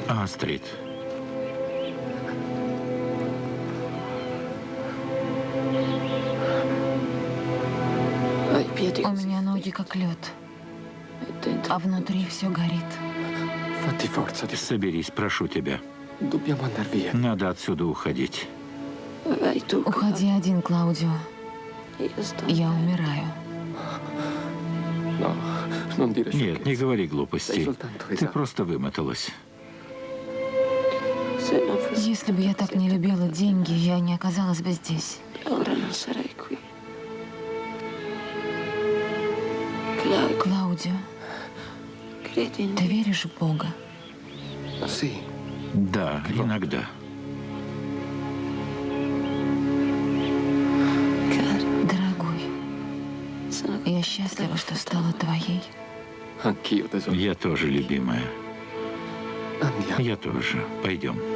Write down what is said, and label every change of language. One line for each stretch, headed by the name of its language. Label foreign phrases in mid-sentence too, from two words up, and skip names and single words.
Russian: Астрид. У меня ноги как лед, а внутри все горит. Соберись, прошу тебя.
Italian: Dobbiamo andar via.
Russian: Надо отсюда уходить. Уходи один, Клаудио. Я умираю.
Italian: No, non dire
Russian: Нет, не
Italian: sciocchezze.
Russian: говори глупостей.
Italian: soltanto
Russian: Ты
Italian: esausto.
Russian: просто вымоталась. Если бы я так не любила деньги, я не оказалась бы здесь. Клаудио, ты веришь в Бога?
Italian: Sì,
Russian: Да, иногда. Дорогой, я счастлива, что стала твоей.
Italian: anch'io tesoro.
Russian: Я тоже, любимая. Andiamo. Я тоже. Пойдем.